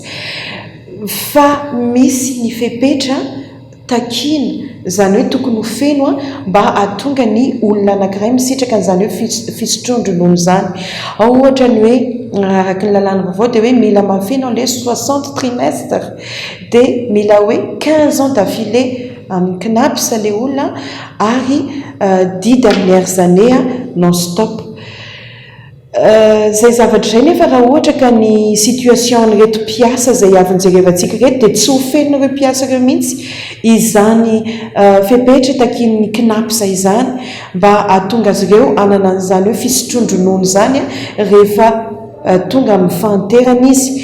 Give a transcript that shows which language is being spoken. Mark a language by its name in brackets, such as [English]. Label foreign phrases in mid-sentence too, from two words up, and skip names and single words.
[Malagasy] Fa misy ny fepetra takina izany hoe tokony ho feno mba hahatonga ny olona anankiray misitraka an'izany hoe fisondrondronono izany. Ao ohatra ny hoe araka ny lalàna vaovao dia hoe mila mafeno ilay 60 trimestre dia mila hoe 15 [French] ans d'affilée [Malagasy] amin'ny knapsa ilay olona ary 10 [French] dernières années non stop. [Malagasy] Zay zavatra izay nefa raha ohatra ka ny situation n'reto mpiasa izay avy nijerevantsika reto dia tsy ho fenon'ireo mpiasa ireo mihitsy izany fepetra takin'ny knapsa izany mba hahatonga azy ireo anana an'izany hoe fisotrondronono izany rehefa tonga amin'ny fahanterana izy.